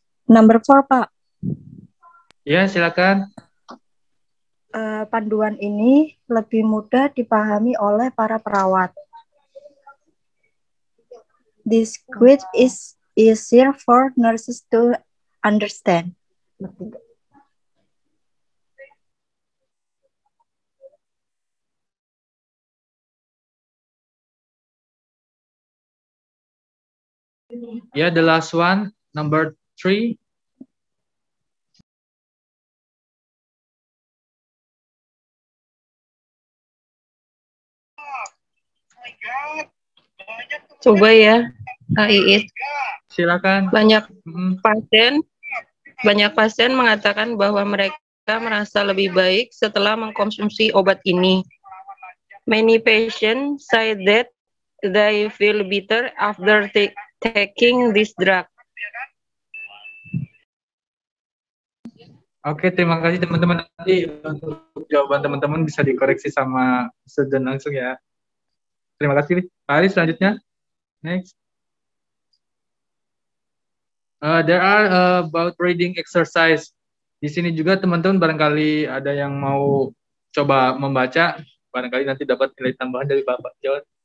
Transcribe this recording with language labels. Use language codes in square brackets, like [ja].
[en] Number 4, Pak. [id] Ya, silakan. Panduan ini lebih mudah dipahami oleh para perawat. [en] This quiz is easier for nurses to understand. Ya, the last one, number 3. [id] Coba ya, Iit. Silakan. Banyak pasien mengatakan bahwa mereka merasa lebih baik setelah mengkonsumsi obat ini. [en] Many patients say that they feel better after taking this drug. [id] Oke, terima kasih teman-teman. Nanti untuk jawaban teman-teman bisa dikoreksi sama student langsung ya. Terima kasih. Pak Aris, selanjutnya. Next. [en] There are about reading exercise. [id] Di sini juga teman-teman barangkali ada yang mau coba membaca, barangkali nanti dapat nilai tambahan dari Bapak John.